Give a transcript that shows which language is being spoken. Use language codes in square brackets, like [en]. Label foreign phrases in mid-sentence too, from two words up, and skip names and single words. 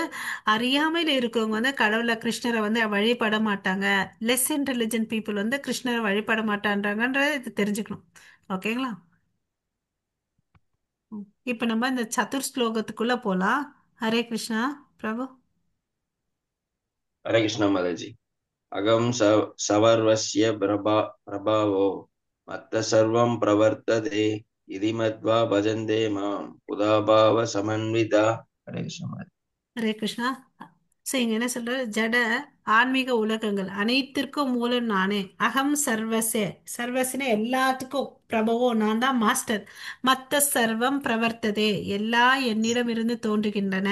[ta] அறியாமையில இருக்கிறவங்க வந்து கடவுளை கிருஷ்ணரை வந்து வழிபட மாட்டாங்க. [en] less intelligent people [ta] வந்து கிருஷ்ணரை வழிபட மாட்டான்றாங்கன்றத இது தெரிஞ்சுக்கணும். ஓகேங்களா? இப்ப நம்ம இந்த சதுர் ஸ்லோகத்துக்குள்ள போலாம். ஹரே கிருஷ்ணா பிரபு. [hi] हरे कृष्णा माता जी। [sa] अगम सवर्वस्य प्रभावो मत्तः सर्वं प्रवर्तते इति मत्वा भजन्ते मां उदाभाव समन्विता। [hi] हरे कृष्णा माता [ta] ஹரே கிருஷ்ணா. சரி, இங்க என்ன சொல்றாரு? ஜட ஆன்மீக உலகங்கள் அனைத்திற்கும் மூலம் நானே. [sa] अहं सर्वस्य. [ta] சர்வஸ்னு எல்லாத்துக்கும் பிரபவோ, நான் தான் மாஸ்டர். [sa] मत्तः सर्वं प्रवर्तते, [ta] எல்லா என்னிடம் இருந்து தோன்றுகின்றன.